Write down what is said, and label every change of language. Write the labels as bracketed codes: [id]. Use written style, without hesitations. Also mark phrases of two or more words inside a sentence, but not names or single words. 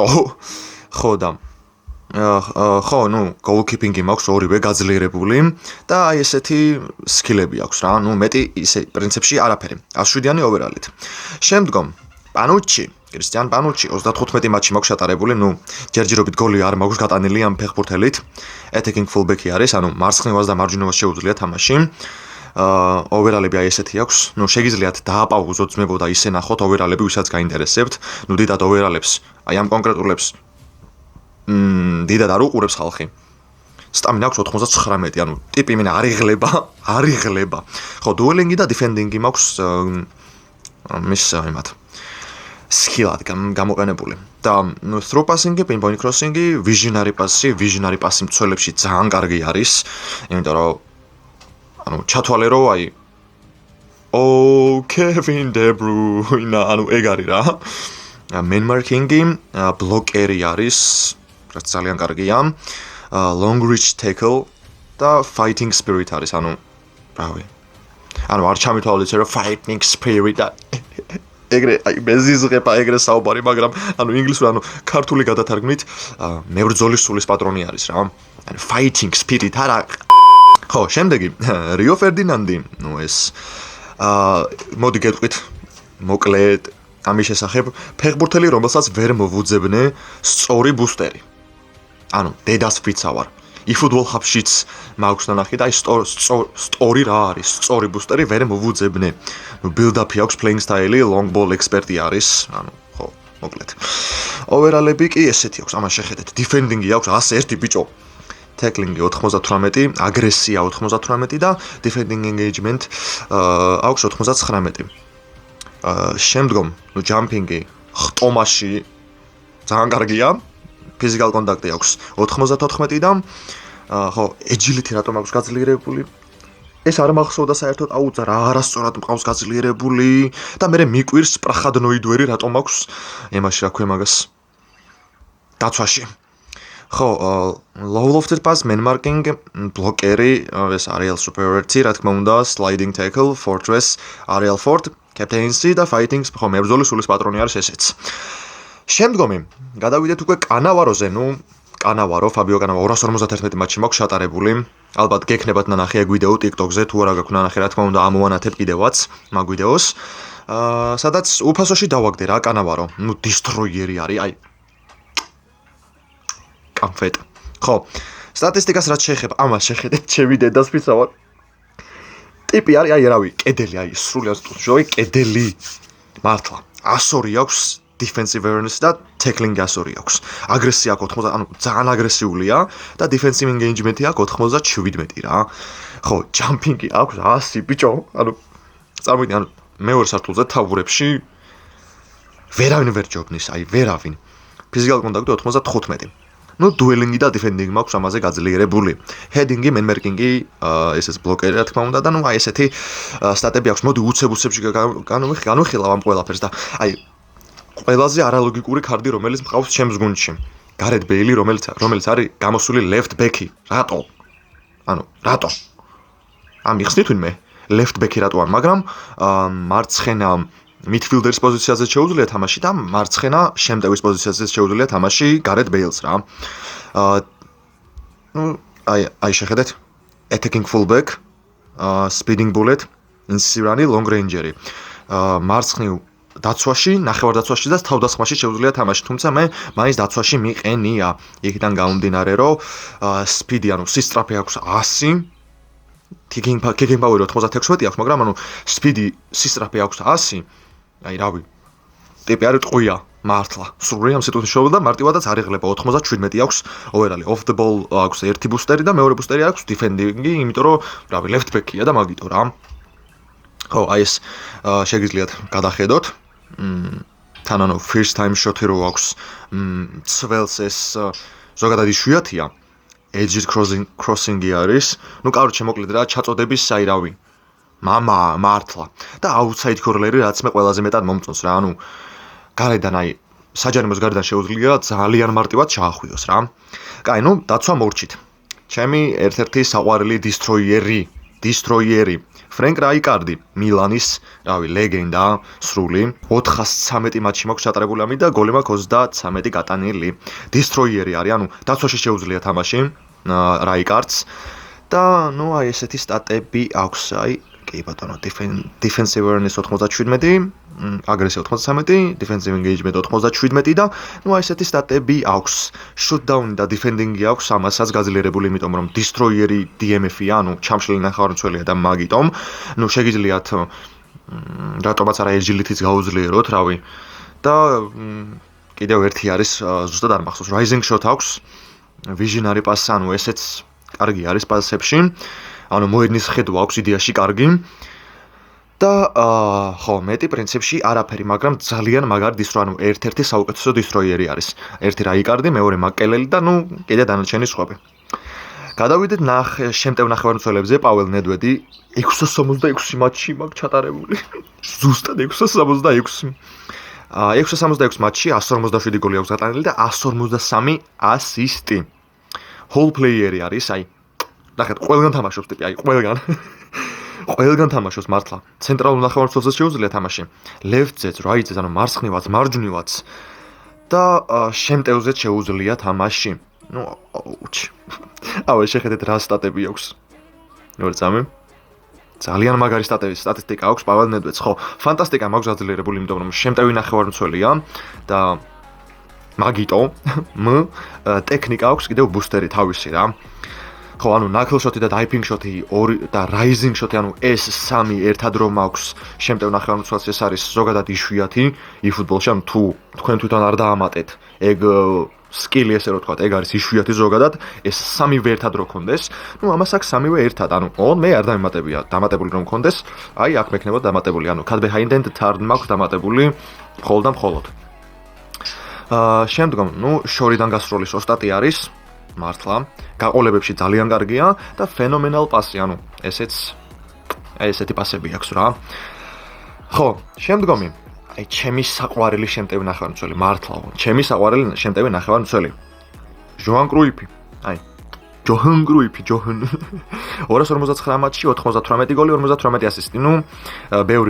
[ka] ხო და ხო, goalkeeping-ი მაქვს ორივე გაძლიერებული და აი ესეთი სკილები აქვს რა. მეტი ისე პრინციპში არაფერი. 107-იანი overall-ით. შემდგომ Cristiano Panucci 35 მატჩი მაქვს ჩატარებული, ჯერჯერობით გოლი არ მაქვს გატანილი ამ ფეხბურთელით. [en] Attacking fullback-ი [ka] არის, მარცხნივას და მარჯვნივას შეუძლია თამაში. overall-ები აი ესეთი აქვს. შეგიძლიათ დააპაუზოთ ძმებო და ისე ნახოთ overall-ები, ვისაც გაინტერესებთ. დიდად overall-ებს, აი ამ კონკრეტულებს დიდად არ უყურებს ხალხი. სტამინა აქვს 99, ტიპი იმენა არ იღლება. ხო, dueling-ი და defending-ი მაქვს მის იმათ სკილად გამოყენებული. და [en] through passing-ი, pinpoint crossing-ი, visionary pass-ი [ka] მცველებში ძალიან კარგი არის, იმიტომ რომ ჩათვალე რომ აი Kevin De Bruyne, ეგ არის რა. [en] Man marking-ი, blocker-ი [ka] არის, რაც ძალიან კარგია. [en] Long reach tackle [ka] და [en] fighting spirit [ka] არის, რავი. არ ჩამithვალეთ რომ [en] fighting spirit [ka] და ეგრე მეზიზღება ეგრე საუბარი, მაგრამ ინგლისურად ქართული გადათარგმნით მებრძოლის სულის პატრონი არის რა. [en] fighting spirit [ka] არა. ხო, შემდეგი Rio Ferdinand, ეს მოდი გეტყვით მოკლედ ამის შესახებ, ფეხბურთელი, რომელსაც ვერ მოვუძებნე სწორი ბუსტერი. დედას ვიცავარ. eFootball Hub-შიც მაქვს ნახე და აი story რა არის, სწორი ბუსტერი ვერ მოვუძებნე. build-up-ი აქვს, [en] playing style-ი, long ball expert-ი [ka] არის, ხო, მოკლედ. overall-ები კი ესეთი აქვს, ამას შეხედეთ. Defending-ი აქვს 101 ბიჭო. Tackling-ი 98, აგრესია 98 და [en] defending engagement [ka] აქვს 99. შემდგომ, jumping-ი, ხტომაში ძალიან კარგია. [en] Physical contact-ი [ka] აქვს 94 და ხო, agility რატომ აქვს გაძლიერებული? ეს არ მახსოვდა საერთოდ აუცა რა არასწორად მყავს გაძლიერებული და მე მიკვირს პრახადნოიდვერი რატომ აქვს ემაში რა ქვია მაგას დაცვაში ხო [en] low lofted pass man marking blockeri [ka] ეს [en] aerial superiority [ka] რა თქმა უნდა [en] sliding tackle fortress aerial fort captaincy [ka] და fighting ხო მებრძოლის სულის პატრონი არის ესეც შემდგომი გადავიდეთ უკვე კანავაროზე კანავარო ფაბიო კანავარო 251 მატჩი მაქვს ჩატარებული ალბათ გექნებათ ნანახი ეგ ვიდეო TikTok-ზე თუ არა გაქვთ ნანახი რა თქმა უნდა ამოვანათებ კიდევაც მაგ ვიდეოს სადაც უფასოში დავაგდე რა კანავარო დისტროიერი არის აი კამფეტ ხო სტატისტიკას რაც შეეხება ამას შეხედეთ ჩემი დედას ვიცავარ ტიპი არის აი რავი კედელი აი სრულიად შოი კედელი მართლა 102 აქვს [en] defensive awareness [ka] და tackling 102 აქვს. აგრესია აქვს 80, ანუ ძალიან აგრესიულია და [en] defensive engagement-ი [ka] აქვს 97 რა. ხო, jumping-ი აქვს 100 ბიჭო. ანუ წარმოვიდგინე, ანუ მეორე სართულზე თავურებში ვერავინ ვერ ჯობნის, აი ვერავინ. [en] Physical contact-ი [ka] 95. Ну, dueling-ი და defending-ი მაქვს ამაზე გაძლიერებული. Heading-ი, man marking-ი, ესეც ბლოკერი რა თქმა უნდა და ნუ აი ესეთი სტატები აქვს. მოდი უცებ-უცებში განვიხილავ ამ ყველაფერს და აი ყველაზე არალოგიკური კარდი რომელიც მყავს ჩემს გუნდში. გარეთ ბეილი რომელიც არის გამოსული [en] left back-ი. [ka] რატო? ანუ რატო? ამიხსნით ვინმე [en] left back-ი [ka] რატო არ, მაგრამ მარცხენა midfielder-ის პოზიციაზე შეუძლია თამაში და მარცხენა შემტევის პოზიციაზე შეუძლია თამაში გარეთ ბეილს რა. ნუ აი შეხედეთ [en] attacking fullback, speeding bullet, [ka] insirani [en] long ranger-ი. [ka] მარცხნივ დაცვაში, ნახევარდაცვაში და თავდასხმაში შეუძლია თამაში, თუმცა მე მაინც დაცვაში მიყენია. იქიდან გამომდინარე, რომ speed-ი, ანუ სისწრაფე აქვს 100, [en] kicking power [ka] 96 აქვს, მაგრამ ანუ speed-ი სისწრაფე აქვს 100. აი რავი. ტიპი არის ტყვია, მართლა. სრული ამ სიტუაციაში შევიდა და მარტივადაც არ იღლება 97 აქვს overall. [en] Off the ball [ka] აქვს ერთი ბუსტერი და მეორე ბუსტერი აქვს defending-ი, იმიტომ რომ რავი, [en] left back-ია [ka] და მაგიტო რა. ხო, აი ეს შეგიძლიათ გადახედოთ. თან ანუ [en] first time shot-ი [ka] რო აქვს ცველს ეს ზოგადად იშვიათია [en] edge crossing-ი [ka] არის ნუ კაროჩე მოკლედ რა ჩაწოდების აი რავი მამა მართლა და [en] outside corner-ი [ka] რაც მე ყველაზე მეტად მომწონს რა ანუ გარედან აი საჯარიმოს გარედან შეუძლია ძალიან მარტივად ჩაახვიოს რა კაი ნუ დაცვა მორჩით ჩემი ერთ-ერთი საყვარელი destroyer-ი Frank Rijkaard, Milanis, რავი, ლეგენდა, სრული, 413 მატჩი მაქვს ჩატარებული ამით და გოლი მაქვს 33 გატანილი. Destroyer-ი არის, ანუ დაცვაში შეუძლია თამაში, Rijkaard-ს და ნუ აი ესეთი სტატები აქვს, აი, კი ბატონო, [en] defensive awareness [ka] 97, აგრესია 93, [en] defensive engagement [ka] 97 და ნუ აი ესეთი სტატები აქვს. Shutdown და defending-ი აქვს ამასაც გაძლიერებული, იმიტომ რომ destroyer-ი DMF-ია, ანუ ჩამშლილი ნახევარმცველია და მაგიტომ, ნუ შეგიძლიათ რატომაც არა agility-ს გაუძლიეროთ, რავი. და კიდევ ერთი არის ზუსტად არ მახსოვს, [en] rising shot [ka] აქვს, [en] visionary pass, [ka] ანუ ესეც კარგი არის პასებში. ანუ მოედნის ხედვა აქვს იდეაში კარგი და ხო მეტი პრინციპში არაფერი, მაგრამ ძალიან მაგარი დისტრო, ანუ ერთ-ერთი საუკეთესო დისტროიერი არის. ერთი Rijkaard-ი, მეორე მაკელელი და ნუ კიდე დანარჩენი სხვები. გადავიდეთ შემტევ ნახევარმცველებზე, პაველ ნედვედი 666 მატჩი მაქვს ჩატარებული. ზუსტად 666. 666 მატჩი 157 გოლი აქვს გატანილი და 153 ასისტი. [en] Whole player-ი [ka] არის, აი ნახეთ, ყველგან თამაშობს ტიპი, აი, ყველგან თამაშობს მართლა. ცენტრალურ ნახევარმცველზე შეუძლია თამაში. Left-ზეც, right-ზეც, ანუ მარცხნივაც, მარჯვნივაც და შემტევზეც შეუძლია თამაში. ნუ, აუ, შეხედეთ რა სტატები აქვს. ნუ წამი. ძალიან მაგარი სტატისტიკა აქვს პაველ ნედვედს, ხო, ფანტასტიკა მაქვს გაძლიერებული, იმიტომ რომ შემტევი ნახევარმცველია და მაგიტო ტექნიკა აქვს კიდევ ბუსტერი თავისი რა. ხო, ანუ [en] knuckle shot-ი [ka] და [en] diving shot-ი [ka] და [en] rising shot-ი, [ka] ანუ ეს სამი ერთად რომ აქვს შემტევ ნახევარმცველს, ეს არის ზოგადად იშვიათი eFootball-ში, ანუ თუ თქვენ თვითონ არ დაამატეთ, ეგ სკილი ესე რომ ვთქვათ, ეგ არის იშვიათი ზოგადად, ეს სამივე ერთად რო ქონდეს, ну ამას აქვს სამივე ერთად, ანუ მე არ დამატებია, დამატებული რომ ქონდეს, აი აქ მექნება დამატებული, ანუ [en] cut behind and turn [ka] მაქვს დამატებული მხოლოდ და მხოლოდ. შემდგომ, შორიდან გასროლის ოსტატი არის, მართლა, გაყოლებებში ძალიან კარგია და phenomenal პასი, ანუ ესეთი პასები აქვს რა. ხო, შემდგომი აი ჩემი საყვარელი შემტევი ნახევარმცველი მართლა ჩემი საყვარელი შემტევი ნახევარმცველი ჟოან კრუიფი აი ჯოჰან კრუიფი 259 მატჩში 98 გოლი 58 ასისტი ბევრი